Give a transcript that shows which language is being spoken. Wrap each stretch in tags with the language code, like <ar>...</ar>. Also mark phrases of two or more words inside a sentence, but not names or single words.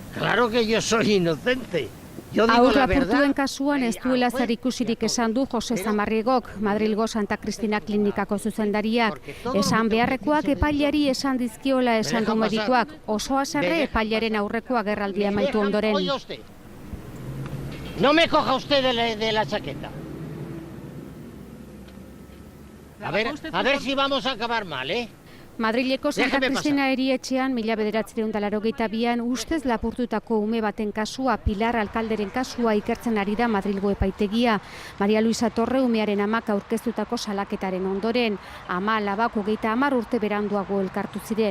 <es>Claro que yo soy inocente.</es> <eu>Haur lapurtuen kasuan ez duela zer ikusirik esan du Jose Zamarriegok, Madrilgo Santa Cristina klinikako zuzendariak. Esan beharrekoak epaileari esan dizkiola esan du medikuak, oso haserre epailearen aurreko agerraldia amaitu ondoren.</eu> <es>No me coja usted de la chaqueta. A ver si vamos a acabar mal, ¿eh?</es> <eu>Madrileko Santa Cristina erietxean 1982an ustez lapurtutako ume baten kasua, Pilar alkalderen kasua ikertzen ari da Madrilgo epaitegia. Maria Luisa Torre umearen amak aurkeztutako salaketaren ondoren, ama alabak 30 urte beranduago elkartu ziren.</eu>